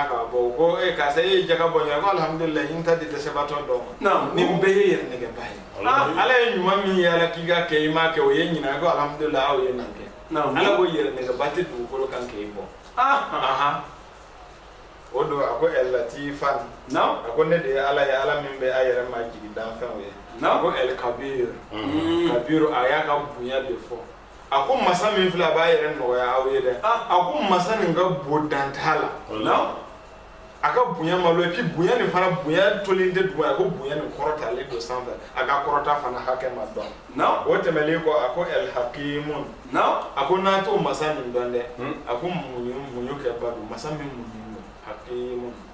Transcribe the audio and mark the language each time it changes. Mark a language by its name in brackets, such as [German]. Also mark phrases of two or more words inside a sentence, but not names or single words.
[Bambara] k'a bɔ ko karisa e ye jaka bɔ ɲɛ ko alhamdulilayi n ta di dɛsɛbatɔ dɔ ma nin bɛɛ ye yɛrɛ nɛgɛba ye ala ye ɲuman min y'a la k'i ka kɛ i m'a kɛ o ye ɲininka ko alhamdulilayi aw ye nin kɛ ala ko yɛrɛ nɛgɛba tɛ dugukolo kan k'e bɔ o do a ko el latifan a ko ne de ye ala ye ala min bɛ a yɛrɛ ma jigi danfɛnw ye a ko el kabir kabiru a y'a ka bonya de fɔ a ko masa min filɛ a b'a yɛrɛ nɔgɔya aw ye dɛ a ko masa nin ka bon dan t'a la a ka bonya ma lo [French] et puis [Bambara] bonya nin fana bonya tolen tɛ duguma a ko bonya nin kɔrɔtalen don sanfɛ a ka kɔrɔta fana hakɛ ma dɔn o tɛmɛlen kɔ a ko el hakimun a ko n'an t'o masa nin dɔn dɛ a ko muɲu kɛ ba don masa min muɲu hakimun